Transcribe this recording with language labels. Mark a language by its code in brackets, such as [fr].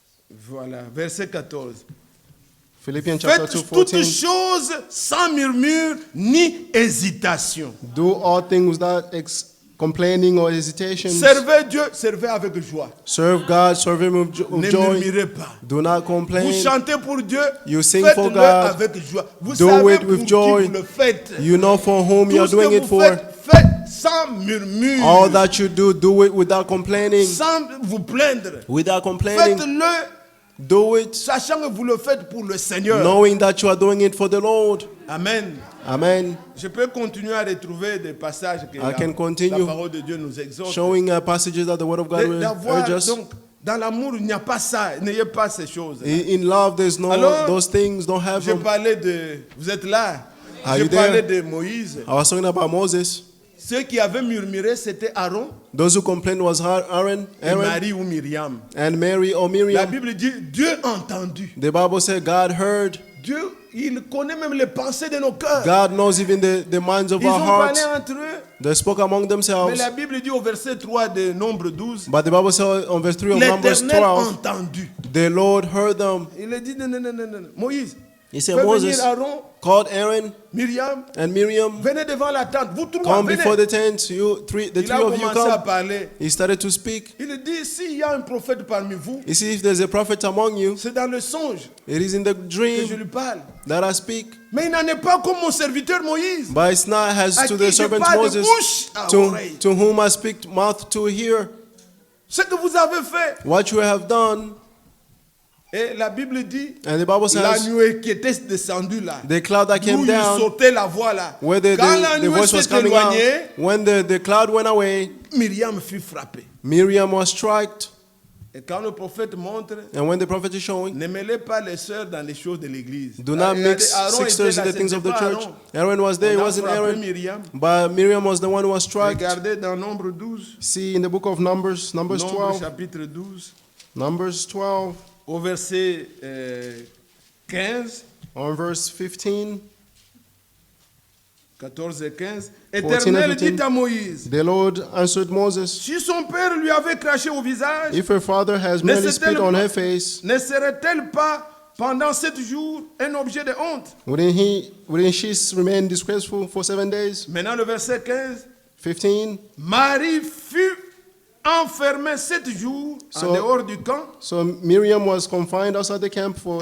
[fr] Voilà, verset 14. [en] Philippians chapter 2, [fr] Faites toutes [en] 14. [fr] choses sans murmure ni hésitation. [en] Do all things without complaining or hesitation. [fr] Servez Dieu, servez avec joie. [en] Serve God, serve Him with [fr] Ne [en] joy. [fr] murmurez pas. [en] Do not [fr] Vous [en] complain. [fr] chantez pour Dieu, [en] You sing for [fr] faites-le [en] God. [fr] avec joie. Vous [en] Do [fr] savez [en] it [fr] pour [en] with [fr] qui [en] joy. [fr] vous le faites. [en] You know for whom [fr] Tout [en] you're [fr] ce que [en] doing it [fr] vous [en] for. [fr] faites sans murmure. [en] All that you do it without complaining. [fr] Sans vous plaindre. [en] Without complaining. [fr] Faites-le, [en] Do it [fr] sachant que vous le faites pour le Seigneur. [en] knowing that you are doing it for the Lord. [fr] Amen. [en] Amen. [fr] Je peux continuer à retrouver des passages que [en] I can continue [fr] la parole de Dieu nous exhorte. [en] Showing passages that the Word of God will [fr] D'avoir, [en] urge us. [fr] donc, dans l'amour, il n'y a pas ça. N'ayez pas ces choses. [en] In love, there's no [fr] Alors, [en] those things. Don't have [fr] Je [en] them. [fr] parlais de... Vous êtes là. [en] Are [fr] Je [en] you [fr] parlais [en] there? [fr] de Moïse. [en] I was talking about Moses. [fr] Ceux qui avaient murmuré, c'était Aaron [en] Those who complained was Aaron [fr] et Marie ou Myriam. [en] and Mary or [fr] La [en] Miriam. [fr] Bible dit, Dieu a entendu. [en] The Bible said God heard. [fr] Dieu, il connaît même les pensées de nos cœurs. [en] God knows even the minds of [fr] Ils [en] our [fr] ont parlé [en] hearts. [fr] entre eux. [en] They spoke among [fr] Mais [en] themselves. [fr] la Bible dit au verset 3 de Nombre 12, [en] But the Bible says on verse 3 of Numbers [fr] l'Éternel a [en] 12, [fr] entendu. [en] the Lord heard them. [fr] Il a dit, non, non, non, non, non. Moïse, [en] He said, [fr] fais [en] Moses [fr] venir Aaron, [en] called Aaron [fr] Myriam, [en] and Miriam. [fr] venez devant la tente. Vous trois, [en] Come [fr] venez. [en] before the tent. The [fr] Il [en] three [fr] a [en] of you [fr] commencé à [en] come. [fr] parler. [en] He started to speak. [fr] Il dit, s'il y a un prophète parmi vous, [en] You see, if there's a prophet among you, [fr] c'est dans le songe [en] it is in the [fr] que je [en] dream [fr] lui parle. [en] that I speak. [fr] Mais il n'en est pas comme mon serviteur Moïse, [en] But it's not as [fr] à [en] to [fr] qui [en] the [fr] je [en] servant [fr] parle de [en] Moses, [fr] bouche à oreille. [en] to whom I speak mouth to hear. [fr] Ce que vous avez fait. [en] What you have done. [fr] Et la Bible dit, [en] And the Bible [fr] la [en] says, [fr] nuée qui était descendue là, [en] the cloud that [fr] d'où [en] came [fr] il [en] down, [fr] sortait la voix là. [en] where [fr] Quand la [en] the [fr] nuée [en] voice was [fr] s'est [en] coming out, [fr] éloignée, [en] when the cloud went away, [fr] Myriam fut frappée. [en] Miriam was struck. [fr] Et quand le prophète montre, [en] And when the prophet is showing, [fr] ne mêlez pas les sœurs dans les choses de l'église. [en] do not [fr] Regardez, [en] mix [fr] Aaron [en] sisters [fr] était [en] in [fr] là, [en] the things of the [fr] c'était pas [en] church. [fr] Aaron. [en] Aaron was there, it [fr] On a [en] wasn't [fr] frappé [en] Aaron. [fr] Myriam. [en] But Miriam was the one who was struck. [fr] Regardez dans Nombre 12, [en] See in the book of Numbers, Numbers [fr] Nombre [en] 12, [fr] chapitre 12, [en] Numbers 12, [fr] au verset 15, [en] on verse 15. [fr] 14 et 15. [en] 14 [fr] Éternel [en] and 15. [fr] dit à Moïse, [en] The Lord answered Moses, [fr] si son père lui avait craché au visage, [en] if her father has [fr] Ne [en] merely [fr] s'est-elle [en] spit on [fr] pas- [en] her face, [fr] ne serait-elle pas pendant 7 jours un objet de honte? [en] wouldn't she remain disgraceful for 7 days? [fr] Maintenant le verset 15. [en] 15. [fr] Marie fut enfermée 7 jours en [en] So- [fr] dehors du camp, [en] So Miriam was confined outside the camp for